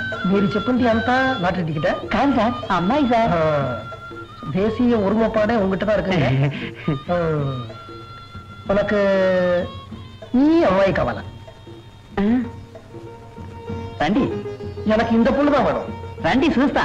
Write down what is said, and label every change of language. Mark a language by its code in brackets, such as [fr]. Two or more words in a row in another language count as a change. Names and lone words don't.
[te] మీరు చెప్పింది అంతా [en] lottery ticket [te] కాదు సార్, అమ్మాయి సార్. [ta] தேசிய ஒருமைப்பாடே உங்ககிட்ட தான் இருக்கு. [te] உனக்கு ఈ అమ్మాయి కావాలా? రండి, [ta] எனக்கு இந்த பொண்ணு தான் வேணும். [te] రండి చూస్తా.